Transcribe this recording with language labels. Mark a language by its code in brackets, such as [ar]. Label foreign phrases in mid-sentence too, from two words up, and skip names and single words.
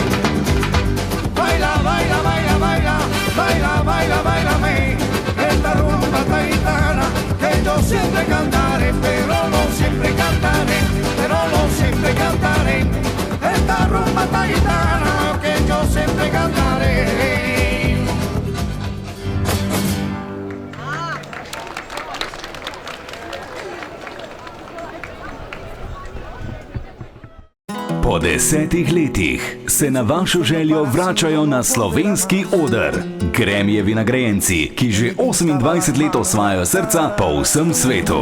[es] Baila, baila, baila, baila, baila, baila, bailame, esta rumba esta gitana, que yo siempre cantaré, pero no siempre cantaré, pero no siempre cantaré. Esta rumba esta gitana, que yo siempre cantaré. [sl] Po 10 letih se na vašo željo vračajo na slovenski oder Grammy-jevi nagrajenci, ki že 28 let osvajajo srca po vsem svetu.